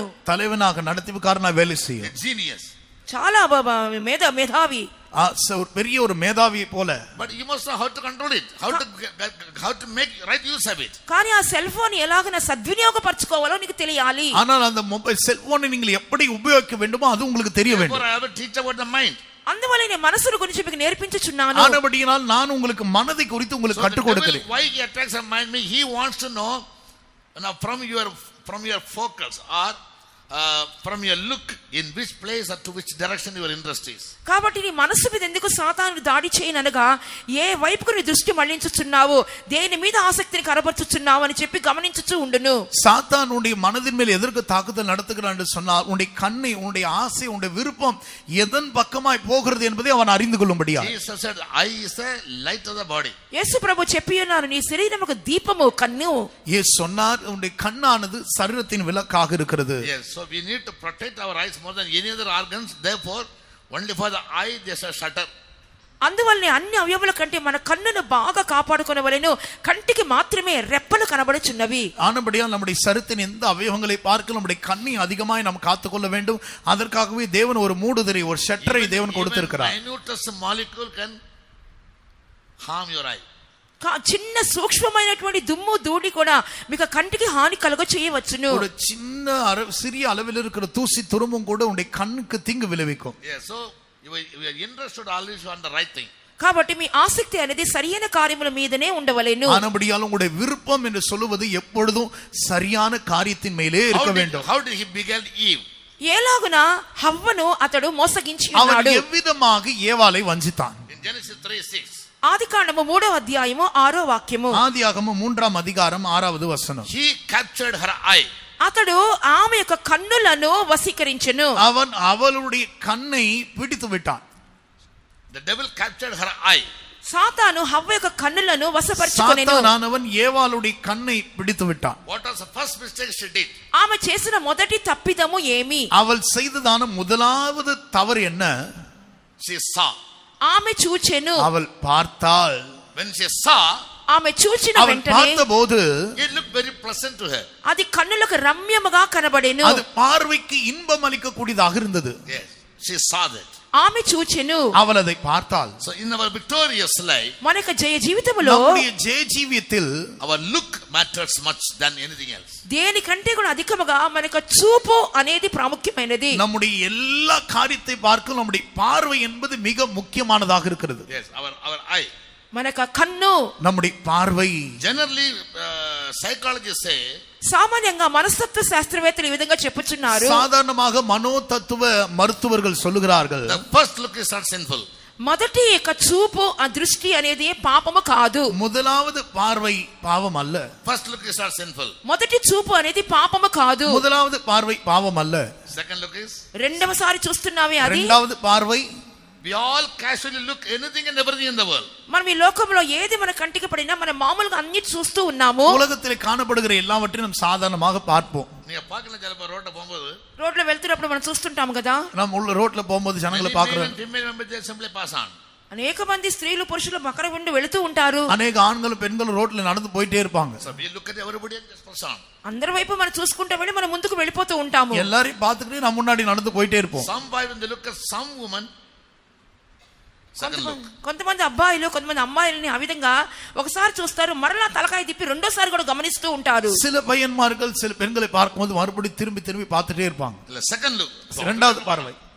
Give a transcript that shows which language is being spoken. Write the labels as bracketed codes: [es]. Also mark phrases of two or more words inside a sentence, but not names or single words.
[ta] தலைவனாக நடத்திவுக்காரனா வேலை செய்யும். [te] జీనియస్, చాలా మేధావి, [ta] ஒரு பெரிய ஒரு மேதாவியை போல. [en] but you must know how to control it, how to make right use of it. [te] కానీ ఆ సెల్ ఫోన్ ఎలాగైనా సద్వినియోగపరచుకోవాలో నీకు తెలియాలి. [ta] ஆனால் அந்த மொபைல் செல்போனை நீங்கள் எப்படி உபயோகிக்க வேண்டுமோ அது உங்களுக்கு தெரிய வேண்டும். [en] I have to teach about the mind. [te] అందువల్ల నేను మనసును గురించి మీకు నేర్పించుచున్నాను. [ta] ஆனபடியால் நான் உங்களுக்கு மனதை குறித்து உங்களுக்கு கற்றுக் கொடுக்கிறேன். [en] Why he attacks our mind? He wants to know from your focus or from your look in which place or to which direction your interest is. [te] కాబట్టి నీ మనసు మీద ఎందుకు సాతాను దాడి చేయననగా, ఏ వైపుకు నీ దృష్టి మళ్లించుచున్నావు, దేని మీద ఆసక్తిని కనబరుచుచున్నావు అని చెప్పి గమనించుచూ ఉండును. [ta] சாத்தான் உன்னுடைய மனதின் மேல் எதற்கு தாக்குதல் நடத்துகிறான் என்று சொன்னால், உன்னுடைய கண்ணை, உன்னுடைய ஆசை, உன்னுடைய விருப்பம் எதன் பக்கமாய் போகிறது என்பதை அவன் அறிந்து கொள்ளும்படியா. [en] Jesus said, "I is the light of the body." [te] యేసు ప్రభు చెప్పి ఉన్నారు, నీ శరీరముకు దీపము కన్ను. [ta] இயேசு சொன்னார், உன்னுடைய கண்ணானது சரீரத்தின் விளக்காக இருக்கிறது. [en] Yes, so we need to protect our eyes more than any other organs. Therefore only for the eye there's a shutter. [te] అందువల్లనే అన్ని అవయవుల కంటే మన కన్నును బాగా కాపాడుకొనవలెను, కంటికి మాత్రమే రెప్పలు కనబడుచున్నవి. [ta] ஆனபடியால் நம்முடைய சரீரத்தின் எந்த அவயவங்களை பார்க்க நம்முடைய கண்ணை அதிகமாய் நாம் காத்துக்கொள்ள வேண்டும். அதற்காகவே தேவன் ஒரு மூடுதிரை, ஒரு ஷட்டரை தேவன் கொடுத்திருக்கிறார். [en] Minutest molecule can harm your eye. [te] చిన్న సూక్ష్మమైనటువంటి దుమ్ము ధూళి కూడా మీకు కంటికి హాని కలుగ చేయవచ్చును. [ta] ஒரு சின்ன சிறிய அளவில் இருக்கிற தூசி துரும்பும் கூட உங்களுடைய கண்ணுக்கு தீங்கு விளைவிக்கும். [en] Yes, so you are interested always on the right thing. [te] కాబట్టి మీ ఆసక్తి అనేది సరియైన కార్యముల మీదనే ఉండవలెను. [ta] ஆனபடியால் உங்களுடைய விருப்பம் என்று சொல்லுவது எப்பொழுதும் சரியான காரியத்தின் மேலே இருக்க வேண்டும். [en] How did he beguile Eve? [te] ఎలాగున హవ్వను అతడు మోసగించి ఉన్నాడు. [ta] அவன் எவ்விதமாக ஏவாளை வஞ்சித்தான்? [en] In Genesis 3:6. [te] ఆదికాండము 3వ అధ్యాయము 6వ వాక్యము. [ta] ஆதியாகமம் 3ஆம் அதிகாரம் 6வது வசனம். [en] He captured her eye. [te] అతడు ఆమె యొక్క కన్నులను వశీకరించెను. [ta] அவன் அவளுடைய கண்ணை பிடித்து விட்டான். [en] The devil captured her eye. [te] సాతాను హవ్వ యొక్క కన్నులను వశపరచుకొనెను. [ta] சாத்தானவன் ஏவாளுடைய கண்ணை பிடித்து விட்டான். [en] What was the first mistake she did? [te] ఆమె చేసిన మొదటి తప్పిదము ఏమి? [ta] அவள் செய்ததான முதலாவது தவறு என்ன? [en] She saw. [te] ఆమె చూచెను. [ta] அவள் பார்த்தாள். [en] When she saw, [te] ఆమె చూచిన వెంటనే [ta] பார்த்தபோது [en] it looked very pleasant to her. [te] అది కన్నులకు రమ్యముగా కనబడెను. [ta] அது பார்வைக்கு இன்பம் அளிக்க கூடியதாக இருந்தது. [en] Yes, she saw that. [te] ఆమె చూచెను. [ta] அவள் அதை பார்த்தாள். [en] So in our victorious life, [te] మన యొక్క జయ జీవితంలో [ta] நம்முடைய ஜெய ஜீவியத்தில் [en] our look matters much than anything else. [te] దేనికంటే కూడా అధికముగా మన యొక్క చూపు అనేది ప్రాముఖ్యమైనది. [ta] நம்முடைய எல்லா காரியத்தை பார்க்க நம்முடைய பார்வை என்பது மிக முக்கியமானதாக இருக்கிறது. [en] Yes, our eye. [te] మన యొక్క కన్ను, [ta] நம்முடைய பார்வை. [en] Generally, psychologists say, [te] సామాన్యంగా మనస్తత్వ శాస్త్రవేత్తలు ఈ విధంగా చెప్పుచున్నారు. [ta] சாதாரணமாக மனோதத்துவ மருத்துவர்கள் சொல்லுகிறார்கள், [en] the first look is not sinful. [te] మొదటి యొక్క చూపు ఆ దృష్టి అనేది పాపము కాదు. [ta] முதலாவது பார்வை பாவம் அல்ல. [en] First look is not sinful. [te] మొదటి చూపు అనేది పాపము కాదు. [ta] முதலாவது பார்வை பாவம் அல்ல. [en] Second look is, [te] రెండవసారి చూస్తున్నావే అది. [ta] இரண்டாவது பார்வை, [en] we all casually look anything and everything in the world. [te] మనం ఈ లోకంలో ఏది మన కంటికి పడినా మనం మామూలుగా అన్ని చూస్తూ ఉన్నాము. [ta] உலகத்தில் காணப்படுகிற எல்லாவற்றையும் நாம் சாதாரணமாக பார்ப்போம். நீங்க பார்க்கல ஜலப ரோட்ல போகும்போது, [te] రోడ్లో వెళ్తున్నప్పుడు మనం చూస్తుంటాం కదా, [ta] நாம் உள்ள ரோட்ல போகும்போது ஜனங்களை பார்க்கிறோம். [en] simply pass on. [te] అనేక మంది స్త్రీలు పురుషులు మకర ఉండి వెళుతూ ఉంటారు. [ta] అనేక ஆண்களும் பெண்களும் ரோட்ல நடந்து போயிட்டே இருப்பாங்க. [en] So we look at everybody and just pass on. [te] అందరి వైపు మనం చూసుకుంటూ వెళ్ళి మనం ముందుకు వెళ్ళిపోతూ ఉంటాము. [ta] எல்லாரையும் பார்த்துக்கிட்டு நம்ம முன்னாடி நடந்து போயிட்டே இருப்போம். [en] Some boy when they look at some woman, second look. [te] కొంతమంది అబ్బాయిలు కొంతమంది అమ్మాయిలని ఆ విధంగా ఒకసారి చూస్తారు, మరలా తలకాయ తిప్పి రెండోసారి కూడా గమనిస్తూ ఉంటారు. [ta] சில பையன்மார்கள் சில பெண்களை பார்க்கும்போது மறுபடியும் திரும்பி திரும்பி பார்த்துட்டே இருப்பாங்க. [en] Second look. [ta] இரண்டாவது பார்வை,